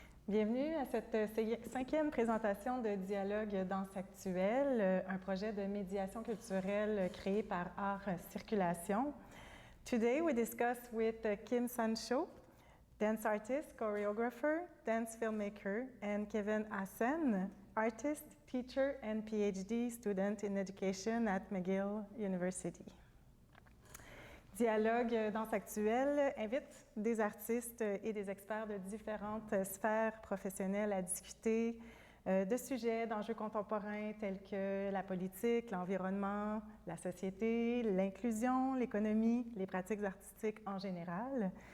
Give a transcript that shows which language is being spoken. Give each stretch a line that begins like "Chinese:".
French: Bienvenue à cette 5e présentation de Dialogue Danse Actuelle, un projet de médiation culturelle créé par Art-Circulation.
English: Today we discuss with Kim-Sanh Châu, dance artist, choreographer, dance filmmaker, and Kevin Ah-Sen, artist, teacher, and PhD student in education at McGill University.
French: Dialogue Danse Actuelle invite des artistes et des experts de différentes sphères professionnelles à discuter de sujets, d'enjeux contemporains tels que la politique, l'environnement, la société, l'inclusion, l'économie, les pratiques artistiques en général.